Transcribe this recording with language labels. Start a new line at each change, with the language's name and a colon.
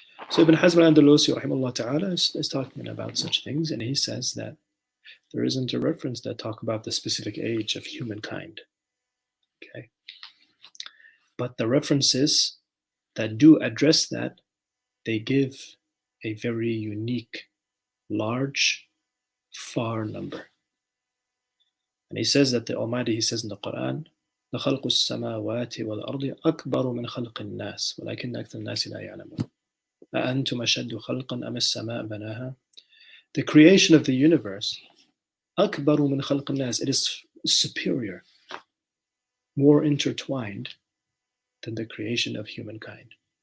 English: So Ibn Hazm al-Andalusi rahimahullah ta'ala is talking about such things, and he says that there isn't a reference that talk about the specific age of humankind. Okay. But the references that do address that, they give a very unique, large, far number. And he says that the Almighty, he says in the Quran,
Arabic: لخلق السماوات والأرض أكبر من خلق الناس ولكن أكثر الناس لا يعلمون أأنتم أشد خلقا أم السماء بناها.
English: The creation of the universe,
Arabic: أكبر من خلق الناس,
English: it is superior, more intertwined than the creation of humankind.